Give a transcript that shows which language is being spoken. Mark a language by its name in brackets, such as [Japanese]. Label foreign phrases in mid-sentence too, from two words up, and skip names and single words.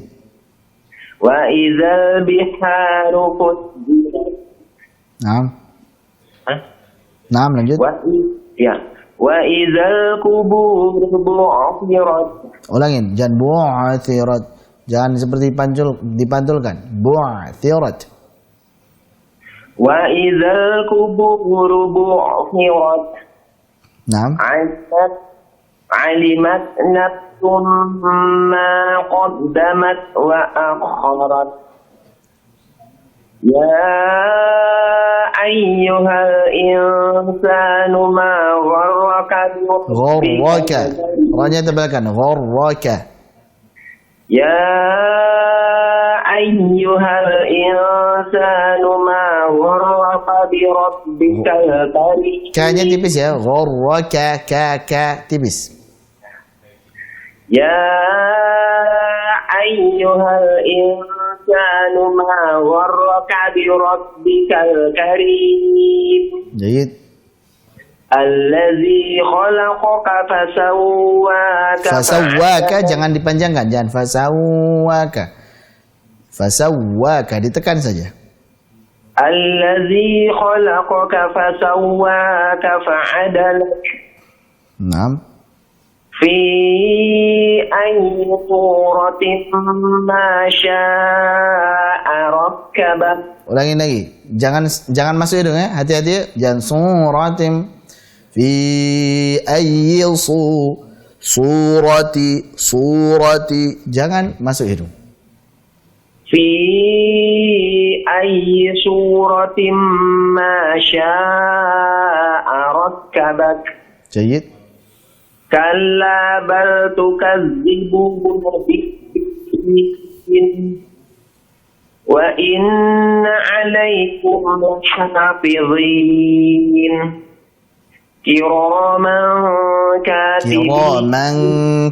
[Arabic] وإذا البحار فجرت. [Indonesian] Naam. Naam, lanjut. [Arabic] وإذا القبور بعثرت. [Indonesian] Ulangin, jangan bu'thirat. Jangan seperti dipantulkan. [Arabic] Bu'thirat. وإذا القبور بعثرت. Naam. علمت نفس ما قدمت وأخرت. يا أيها الإنسان ما غرك [Indonesian] Gharraka. Ranya tebalkan. Gharraka. [Arabic] يا أيها الإنسان ما غرك بربك الكريم. [Indonesian] K-nya tipis ya. Gharraka. Ka tipis. [Arabic] يا أيها الإنسان ما غرك بربك الكريم. Jayid. الذي خلقك فسواك. [Indonesian] Fasawwaka jangan dipanjangkan, jangan fasawwaka. Fasawwaka ditekan saja. [Arabic] الذي خلقك فسواك فعدلك. Naam. في أي صورة ما شاء ركبك. [Indonesian] Ulangi lagi. Jangan masuk hidung ya. Hati-hati ya. Jangan suratim. [Arabic] في أي صورة. [Indonesian] Jangan masuk hidung. [Arabic] في أي صورة ما شاء ركبك. Jayid. كلا بل تكذبون بالدين وإن عليكم لحافظين كراما كاتبين.